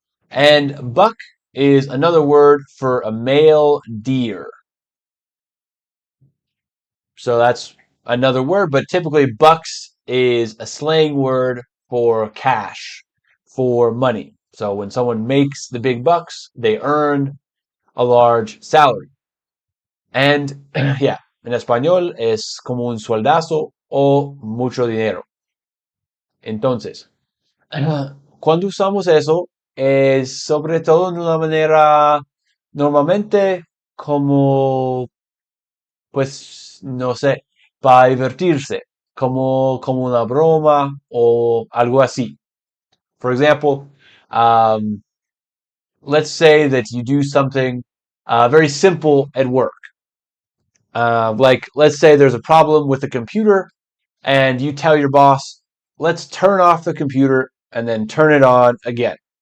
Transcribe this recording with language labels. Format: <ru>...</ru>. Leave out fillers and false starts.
<en>And buck is another word for a male deer. So that's another word, but typically bucks is a slang word for cash, for money. So when someone makes the big bucks, they earn a large salary.</en> <es>And yeah, en español es como un sueldazo o mucho dinero. Entonces, cuando usamos eso, es sobre todo de una manera normalmente como, pues, no sé, para divertirse, como una broma o algo así.</es> <en>For example, let's say that you do something very simple at work. Like, let's say there's a problem with the computer and you tell your boss, let's turn off the computer and then turn it on again.</en>